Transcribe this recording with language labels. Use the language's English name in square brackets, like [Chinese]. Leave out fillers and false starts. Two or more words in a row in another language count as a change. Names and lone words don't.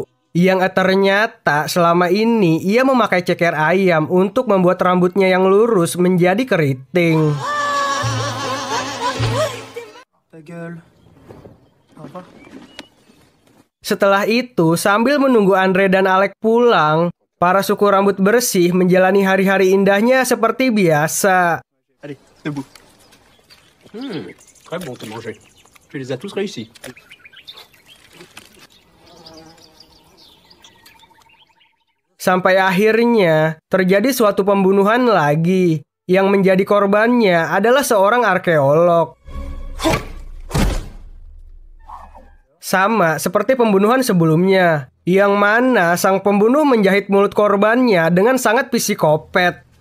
[Indonesian] Yang ternyata selama ini ia memakai ceker ayam untuk membuat rambutnya yang lurus menjadi keriting. Setelah itu, sambil menunggu Andre dan Alec pulang, para suku rambut bersih menjalani hari-hari indahnya seperti biasa. [French] Allez, debout. Très bon, t'as mangé. Tu les as tous réussis. [Indonesian] Sampai akhirnya terjadi suatu pembunuhan lagi. Yang menjadi korbannya adalah seorang arkeolog. Sama seperti pembunuhan sebelumnya, yang mana sang pembunuh menjahit mulut korbannya dengan sangat psikopat.